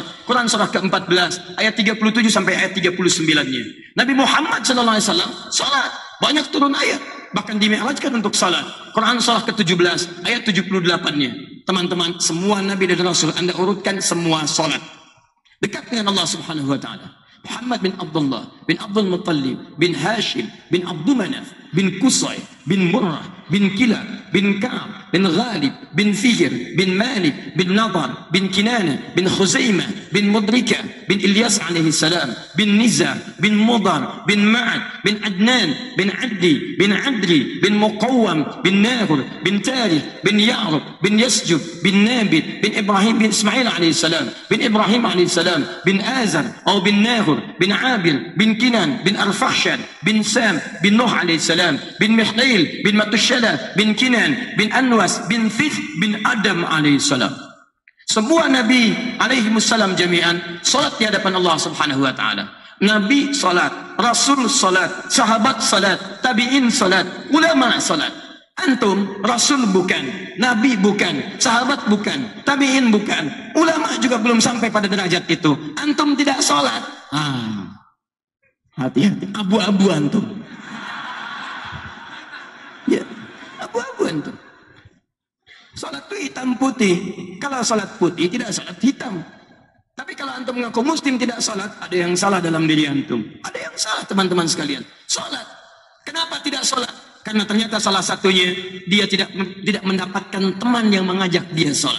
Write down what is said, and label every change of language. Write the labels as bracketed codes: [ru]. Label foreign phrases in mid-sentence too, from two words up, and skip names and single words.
[id] Quran surah ke-14 ayat 37 sampai ayat 39-nya. Nabi Muhammad SAW salat, banyak turun ayat, bahkan dimi'rajkan untuk salat. Quran surah ke-17 ayat 78-nya. Teman-teman, semua Nabi dan Rasul Anda urutkan semua salat. Dekat dengan Allah [ar] سبحانه وتعالى. [id] Muhammad bin Abdullah bin Abdul Muttalib bin Hashim bin Abdul Manaf bin Qusay bin Murrah bin Kilab bin Ka'ab bin Ghalib bin Fijr bin Malik bin Nadar bin Kinana bin Khuzaimah bin Mudrika bin Ilyas [ar] عليه السلام [id] bin Niza bin Mudar bin Ma'ad bin Adnan bin Adli bin Adri bin Muqawwam bin Nahur bin Tarikh bin Ya'rub bin Yasjub bin Nabit bin Ibrahim bin Ismail [ar] عليه السلام [id] bin Ibrahim [ar] عليه السلام [id] bin Azar atau bin Nahur bin Abir bin Kinan bin Arfahshan bin Sam bin Nuh [ar] عليه السلام [id] bin Mihlail bin Matushala bin Kinan bin Anwas bin Thith bin Adam [ar] عليه السلام. [id] Semua Nabi [ar] عليه السلام جميعا [id] salat di hadapan Allah [ar] سبحانه وتعالى. [id] Nabi salat, Rasul salat, sahabat salat, tabi'in salat, ulama salat. Antum Rasul bukan, Nabi bukan, sahabat bukan, tabi'in bukan, ulama juga belum sampai pada derajat itu. Antum tidak salat. Hati-hati, abu-abu antum. Ya, abu-abu antum. Salat itu hitam putih. Kalau salat putih tidak salat hitam. Tapi kalau antum mengaku muslim tidak salat, ada yang salah dalam diri antum. Ada yang salah teman-teman sekalian. Salat. Kenapa tidak salat? Karena ternyata salah satunya dia tidak mendapatkan teman yang mengajak dia salat.